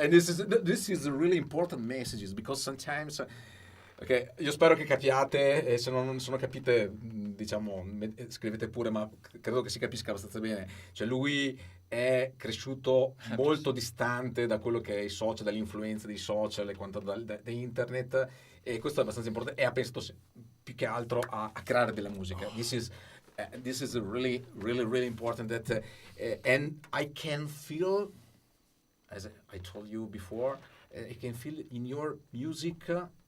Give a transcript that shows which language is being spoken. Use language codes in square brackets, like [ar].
[en] And this is a really important messages, because sometimes. [it] Ok, io spero che capiate, e se non capite, diciamo, scrivete pure, ma credo che si capisca abbastanza bene. Cioè, lui è cresciuto molto distante da quello che è i social, dall'influenza dei social e quanto da internet, e questo è abbastanza importante, e ha pensato più che altro a creare della musica. [en] This is really, really, really important, that and I can feel, as I told you before, I can feel in your music.